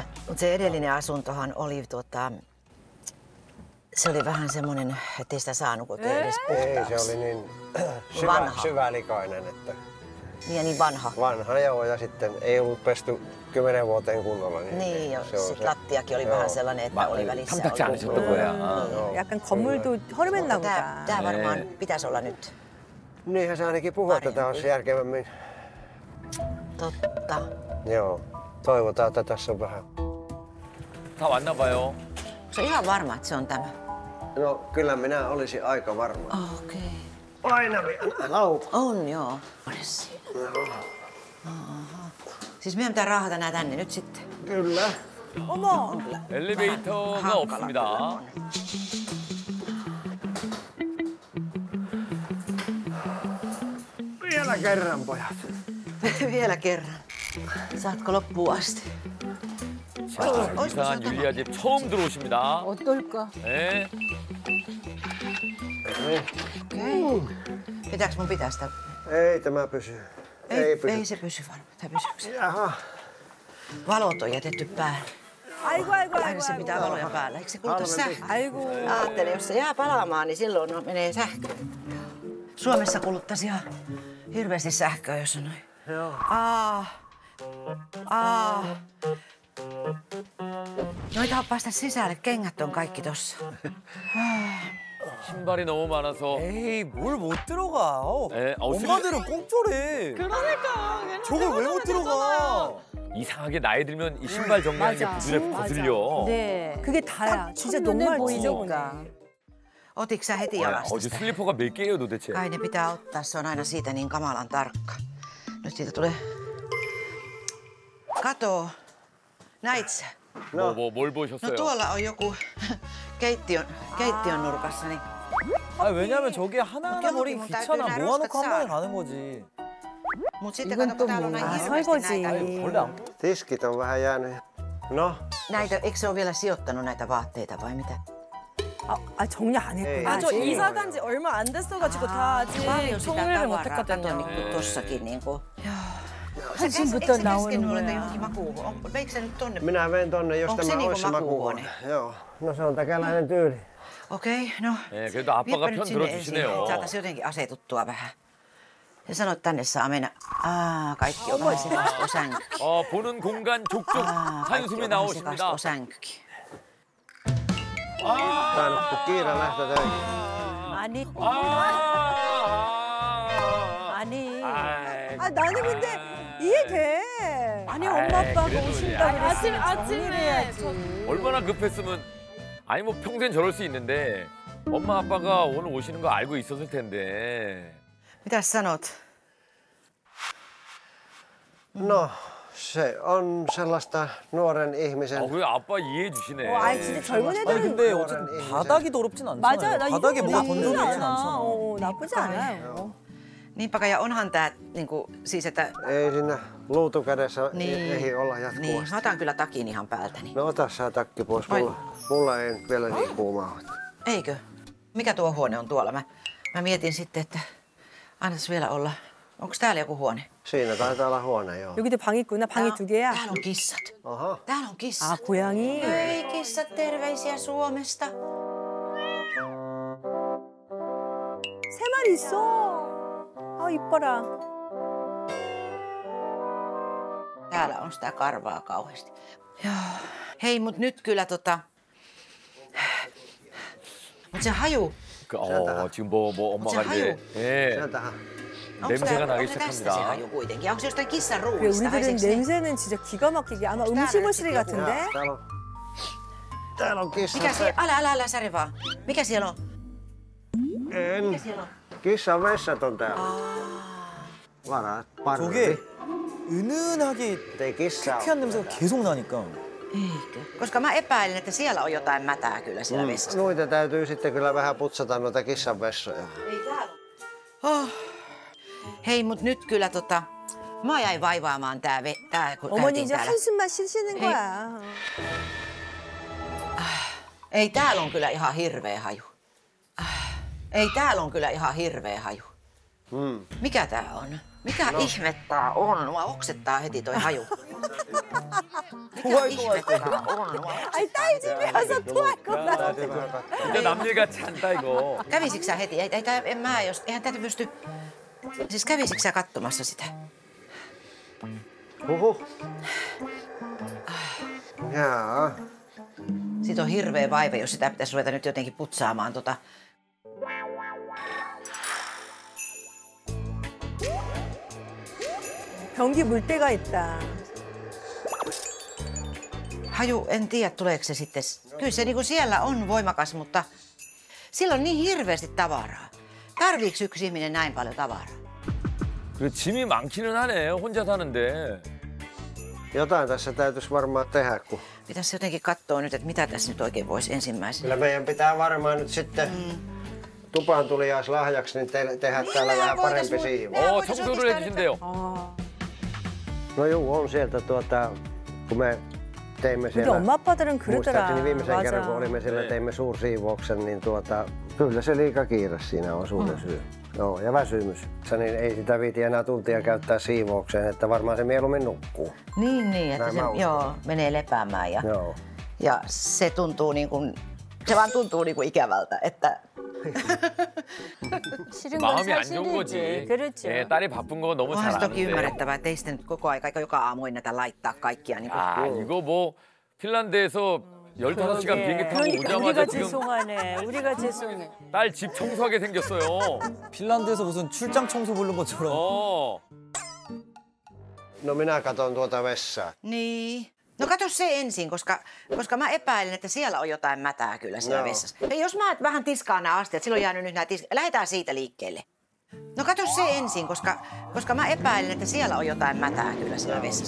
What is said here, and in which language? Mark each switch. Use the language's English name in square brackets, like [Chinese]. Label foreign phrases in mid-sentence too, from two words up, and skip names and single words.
[Finnish] Mutta se edellinen asuntohan oli se oli vähän semmoinen, ettei sitä saanut oikein edes puhtaaksi. Ei, se oli niin syvälikainen, että... Niin vanha. Vanha, joo, ja sitten ei ollut pesty 10 vuoteen kunnolla. Niin, ja sitten lattiakin oli vähän sellainen, että oli välissä ollut. [Korean] 약간 건물도 허름했나 보다. [Finnish] Tää varmaan pitäisi olla nyt. Niinhän se ainakin puhuu, että tää olisi järkevämmin. Totta. Joo, toivotaan, että tässä on vähän. [Korean] 다 왔나 봐요. [Finnish] Se on ihan varma, että se on tämä. No, kyllä minä olisin aika varma. Okei. Painavia laukku. On, joo. Siis meidän pitää raahata nää tänne nyt sitten. Kyllä. [Korean] 어머! 엘리베이터가 없습니다. [Finnish] Vielä kerran, pojat. Vielä kerran. Saatko loppuun asti? [Korean] 자, 이상한 율리아 집 처음 들어오십니다. 어떨까? 네. [Finnish] Okei. Pitääkö mun pitää sitä? Ei tämä pysy. Ei se pysy varmaan. Tai pysyykö se? Jaha. Valot on jätetty päälle. [Korean] 아이고 아이고 [Finnish] Aina [Korean] 아이고. [Finnish] se pitää valoja päällä. Eikö se kuluta sähköä? [Korean] 아이고. [Finnish] Ajattelin, jos se jää palaamaan, niin silloin menee sähkö. Suomessa kuluttaisi ihan hirveästi sähköä, jos on noin. Joo. No ei taha päästä sisälle, kengät on kaikki tossa. [Korean] 신발이 너무 많아서. 에이, 뭘 못 들어가. 네, 엄마들은 꼼짝해. 그러니까. 저걸 왜 못 들어가? 이상하게 나이 들면 이 신발 정리하는 게 부들에 거슬려. 네. 그게 다야. 진짜 정말 보이니까. [Finnish] Otitko sä heti jalasta [Korean] 어제 [Finnish] sitä? [Korean] 슬리퍼가 몇 개예요 도대체? [Finnish] Kai ne pitää ottaa, se on aina siitä niin kamalan tarkka. Nyt siitä tulee... Kato. Näit sä? [Korean] 뭘 [Finnish] No [Korean] 보셨어요? [Finnish] tuolla on joku keittiön nurkassa, niin... [Korean] 아, 왜냐면 저게 하나하나 버리기 귀찮아. 모아놓고 한 번에 가는 거지. [Finnish] Mut sitten kato, kun täällä on näin hirveästi näitä... [Korean] 원래 안 [Finnish] Tiskit on vähän jäänyt. No? Näitä, eikö se ole vielä sijoittanut näitä vaatteita vai mitä? [Korean] 정리 안 했구나. 아, 저 이사 간 지 얼마 안 됐어가지고 다 아직 [Finnish] Paljon sitä [Korean] 정리를 못 [Finnish] tavaraa, kato [Korean] 했거든요. [Finnish] niin tossakin niinku... [Korean] 한숨부터 나오는 [Finnish] mulle [Korean] 거야. [Finnish] johonkin makuuhuone? Veikö sä nyt tonne? Minä vein tonne, jos Onko se tämä niinku olisi se makuuhuone? makuuhuone. Joo. No se on täkäläinen tyyli. Okei, no. [Korean] 네, 그래도 아빠가 [Finnish] Viepä [Korean] 편 [Finnish] nyt sinne [Korean] 들어주시네요. [Finnish] ensin. Saataisiin jotenkin asetuttua vähän. Ja sano, että tänne saa mennä. Kaikki on vähän sekaisin, on sänky. [Korean] 보는 공간 족족 [Finnish] Kaikki [Korean] 한숨이 [Finnish] on vähän sekaisin, [Korean] 나오십니다. [Finnish] on sänkykin. Tainnut kiire lähtö töihin. [Korean] 아니. 아니. 아이, 나는 근데 이해돼. 아니 엄마 아빠가 그래도 오신다 야. 그랬으면 아침에 정리해야지. 얼마나 급했으면 아니 뭐 평소엔 저럴 수 있는데 엄마 아빠가 오늘 오시는 거 알고 있었을 텐데. [Finnish] Mitäs sanot? No, se on sellaista nuoren ihmisen... [Korean] 그래 아빠 이해해 주시네. 아니 진짜 젊은 아니 애들은 근데 어쨌든 바닥이 더럽진 않잖아요. 맞아. 나 이거 바닥에 뭐가 나쁘지 건조되진 않아. 않잖아. 나쁘지 않아요. [Finnish] Niinpä kai, ja onhan tää niinku, siis että... Ei siinä luutukädessä Niin. ehdi olla Niin, jatkuvasti. mä otan kyllä takin ihan päältäni. No ota sä takki pois. Mulla ei vielä niin kuumaa ole. Eikö? Mikä tuo huone on tuolla? Mä mietin sitten, että annas vielä olla. Onko täällä joku huone? Siinä taitaa olla huone, joo. [Korean] 여기도 방 있구나. 방이 두 개야. [Finnish] Täällä on kissat. Aha. Täällä on kissat. [Korean] 고양이. [Finnish] Hei kissat, terveisiä Suomesta. [Korean] 세 마리 있어. 이뻐라. [Finnish] Täällä on sitä karvaa kauheasti. Joo. Hei, mut nyt kyllä mut se haju. [Korean] 지금 뭐 엄마가 자, 이제 예, [Finnish] Sieltähän. [Korean] 냄새가 나기 [Finnish] onko tästä se [Korean] 시작합니다. [Finnish] haju kuitenkin? Onko se jostain kissan [Korean] 그래, [Finnish] ruuista? [Korean] 우리들은 냄새는 진짜 기가 막히게 아마 음식물쓰레기 같은데? [Finnish] Ja, täällä on kissa. Mikä siellä? Älä säri vaan. Mikä siellä on? En. Siellä on. Kissan vessat on täällä. Varat parvi. [Korean] 저게 은은하게 [Finnish] Ei kissaa [Korean] 쾌한 냄새가 계속 나니까. [Finnish] Eikö? Koska mä epäilen, että siellä on jotain mätää kyllä siellä vessassa. Noita täytyy sitten kyllä vähän putsata noita kissan vessoja. Ei täällä. Hei, mut nyt kyllä mä jäin vaivaamaan tää kun [Korean] 어머니 [Finnish] käytiin [Korean] 이제 [Finnish] täällä. [Korean] 한숨만 쉬시는 거야. [Finnish] Ei täällä on kyllä ihan hirveä haju. Ei täällä on kyllä ihan hirveä haju. Mikä tää on? Mikä ihmettä on? Mua oksettaa heti toi haju. Mikä ihmettä on? [Korean] 아니 딸집에 와서 토할 거다. 진짜 남일 같지 않다 이거. [Finnish] Kävisikö sä heti? Eihän tätä pysty... Siis kävisikö sä katsomassa sitä? Huhhuh. Jaa. Siitä on hirveä vaiva, jos sitä pitäisi ruveta nyt jotenkin putsaamaan [Korean] 변기 물때가 있다. [Finnish] Haju, en tiedä tuleeko se sitten. Kyllä se niinku siellä on voimakas, mutta sillä on niin hirveästi tavaraa. Tarviiko yksi ihminen näin paljon tavaraa? [Korean] 그래 짐이 많기는 하네 혼자 사는데. [Finnish] Jotain tässä täytyisi varmaan tehdä, kun... Pitäisi jotenkin katsoa nyt, että mitä tässä nyt oikein voisi ensimmäisenä. Kyllä meidän pitää varmaan nyt sitten tupaan tuliaislahjaksi niin tehdä täällä vähän parempi siivu. [Korean] 청소를 해주신대요. [Finnish] No juu, on sieltä kun me teimme [Korean] 우리 [Finnish] siellä... [Korean] 엄마 아빠들은 그러더라. [Finnish] Muistaakseni viimeisen kerran, kun olimme siellä, teimme suursiivouksen, niin kyllä se liika kiire siinä on suurin syy. Joo, ja väsymys. Niin ei sitä viiti enää tuntia käyttää siivoukseen, että varmaan se mieluummin nukkuu. Niin, että se menee lepäämään ja se tuntuu niin kuin, se vaan tuntuu niin kuin ikävältä, että... [Korean] 싫은 건 마음이 안 좋은 거지. 사실이지. 그렇죠. 예, 딸이 바쁜 거 너무 잘 [Finnish] Onhan se toki [Korean] 아는데. [Finnish] ymmärrettävää, että ei sitten nyt koko aika, joka aamu ennätä laittaa kaikkia. Niin kuin... [Korean] 아 이거 뭐 핀란드에서 15시간 비행기 타고 그러니까 오자마자 우리가 지금 죄송하네. 우리가 죄송해. 딸 집 청소하게 생겼어요. 핀란드에서 무슨 출장 청소 부른 것처럼. [Finnish] No minä katson tuota vessaa. Niin. No kato se ensin, koska mä epäilen, että siellä on jotain mätää kyllä siellä vessassa. Ja jos mä vähän tiskaan nämä astiat, silloin jää nyt nämä lähdetään siitä liikkeelle. No kato se ensin, koska mä epäilen, että siellä on jotain mätää kyllä siellä vessassa.